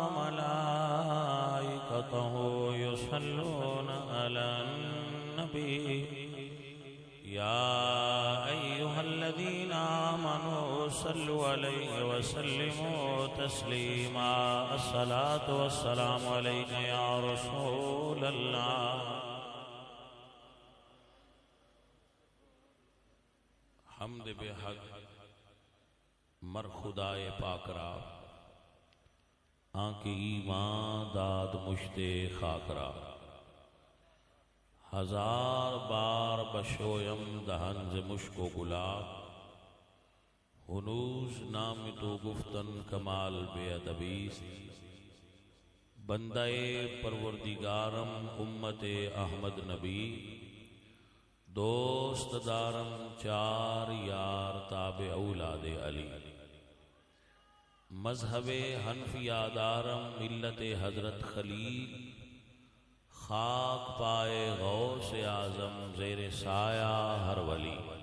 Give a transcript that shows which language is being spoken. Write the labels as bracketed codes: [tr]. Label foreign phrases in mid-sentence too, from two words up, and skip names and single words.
[ar] وملائكته يصلون على النبي يا أيها الذين آمنوا صلوا عليه وسلموا تسليما الصلاة والسلام عليك يا رسول الله [fa] حمد بحق مر خدائے پاک را آنکھ ایمان داد مشتے خاک را ہزار بار بشویم دہنز مشک و گلاب ہنوز نام تو گفتن کمال بے ادبیست بندہ پروردگارم امت احمد نبی دوست دارم چار یار تابع اولاد علی مذہب حنفیہ دارم ملت حضرت خلیل خاک پائے غوث اعظم زیر سایہ ہر ولی